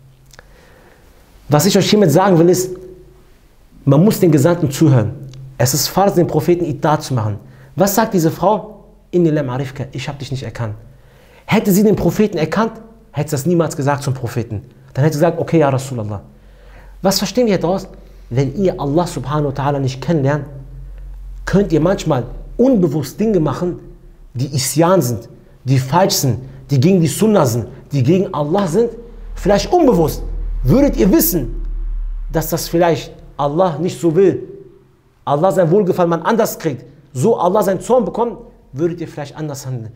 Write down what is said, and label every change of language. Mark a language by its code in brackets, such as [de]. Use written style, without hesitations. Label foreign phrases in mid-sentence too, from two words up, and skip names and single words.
[de] Was ich euch hiermit sagen will, ist, man muss den Gesandten zuhören. Es ist Farz, den Propheten Itat zu machen. Was sagt diese Frau? [ar] إني لم أعرفك, [de] ich habe dich nicht erkannt. Hätte sie den Propheten erkannt, hätte sie das niemals gesagt zum Propheten. Dann hätte sie gesagt, okay, [ar] يا رسول الله. [de] Was verstehen wir daraus? Wenn ihr Allah [ar] سبحانه وتعالى [de] nicht kennenlernt, könnt ihr manchmal unbewusst Dinge machen, die Isyan sind, die falsch sind, die gegen die Sunnah sind, die gegen Allah sind. Vielleicht unbewusst. Würdet ihr wissen, dass das vielleicht Allah nicht so will, Allah sein Wohlgefallen man anders kriegt, so Allah seinen Zorn bekommt, würdet ihr vielleicht anders handeln.